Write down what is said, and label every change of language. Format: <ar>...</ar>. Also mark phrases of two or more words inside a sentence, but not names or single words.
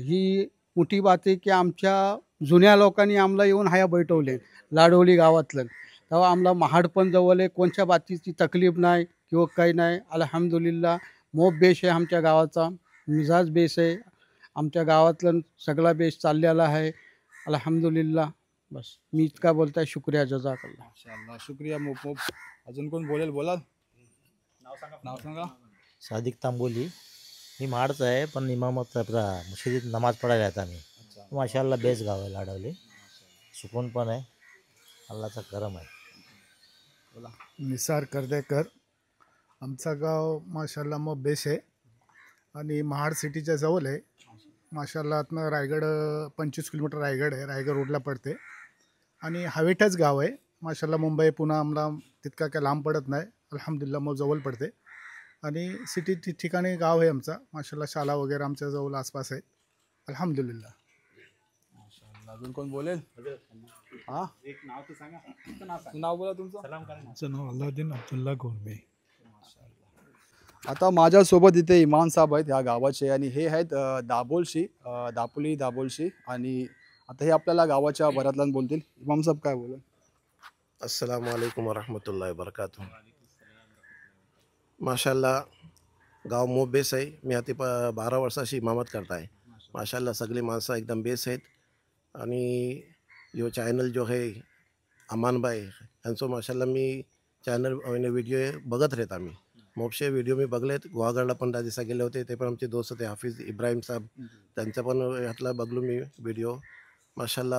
<mr>ही मोठी बात आहे की आमच्या जुन्या लोकांनी आम्हाला येऊन हाया बैठवले लाडवली गावातलं, तेव्हा आम्हाला महाड पण जवळ आहे, कोणत्या बातीची तकलीफ नाही किंवा काही नाही अल्हम्दुलिल्लाह। मोप बेस आहे आमच्या गावाचा, मिजाज बेस आहे आमच्या गावातलं, सगळा बेस चाललेला आहे अल्हम्दुलिल्लाह। बस मी इतका बोलताय, शुक्रिया जजाकल्लाह। माशाअल्लाह, शुक्रिया मोप। अजून कोण बोलेल? बोला, नाव सांगा। सादिक तांबोली, मी महाडचा आहे, पण इमामत आपला मशिदीत नमाज पडायला येत आम्ही। माशाअल्लाह बेस गाव आहे लाडवली, सुकून पण आहे, अल्लाचा करम आहे। बोला। निसार कर्देकर, आमचा गाव माशाअल्लाह मग बेस आहे आणि महाड सिटीच्या जवळ आहे माशाअल्लाह। आतनं रायगड 25 किलोमीटर रायगड आहे, रायगड रोडला पडते आणि हवेठाच गाव आहे माशाअल्लाह। मुंबई पुन्हा आम्हाला तितका काय लांब पडत नाही अल्हम्दुलिल्लाह, मग जवळ पडते आणि सिटी ठिकाणी गाव आहे आमचा माशाअल्लाह। शाळा वगैरे आमच्या जवळ आसपास आहेत अल्हम्दुलिल्लाह। माशाअल्लाह, अजून कोण बोलेल? हां, एक नाव तर सांगा। नाव बोला तुमचं। आमचं नाव अल्लाउद्दीन अब्दुल्ला गोरबे। आता माझ्यासोबत इथे इमाम साहेब आहेत ह्या गावाचे, आणि हे आहेत दापोली आणि आता हे आपल्याला गावाच्या बरातल्यान बोलतील। इमाम साहेब काय बोलेल?</mr> <ar>السلام عليكم ورحمة الله وبركاته.</ar> <mr>माशाअल्लाह, गाव मोप बेस आहे। मी आता 12 वर्षाची इमामत करता आहे माशाअल्लाह। सगळी माणसं एकदम बेस आहेत आणि जो चॅनल जो आहे अमान भाई यांचं माशाअल्लाह मी चॅनल व्हिडिओ बघत राहत आम्ही। मोपशे व्हिडिओ मी बघलेत, गुहागडला पण त्या दिवसा गेले होते, ते पण आमचे दोस्त होते हाफिज इब्राहिम साहेब, त्यांचा पण ह्यातला बघलो मी व्हिडिओ माशाअल्लाह।</mr>